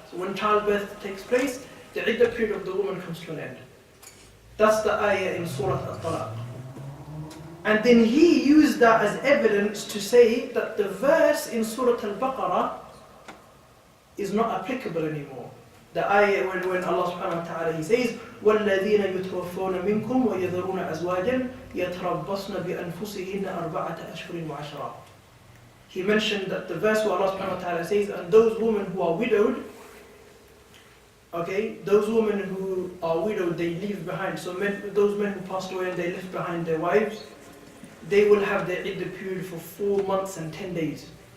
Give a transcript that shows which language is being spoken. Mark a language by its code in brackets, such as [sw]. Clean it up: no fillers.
[en] So when childbirth takes place, the iddah period of the woman comes to an end. That's the ayah in Surah Al-Talaq. And then he used that as evidence to say that the verse in Surah Al-Baqarah is not applicable anymore. The ayah when Allah subhanahu wa ta'ala, he says, [ar] وَالَّذِينَ يُتْوَفَّوْنَ مِنْكُمْ وَيَذَرُونَ أَزْوَاجًا يَتَرَبَّصْنَ بِأَنفُسِهِنَّ أَرْبَعَةَ أَشْهُرٍ وَعَشْرًا. [en] He mentioned that the verse where Allah subhanahu wa ta'ala says, and those women who are widowed, Okay, those women who are widowed, they leave behind. So those men who passed away and they left behind their wives, they will have their iddah period for 4 months and 10 days.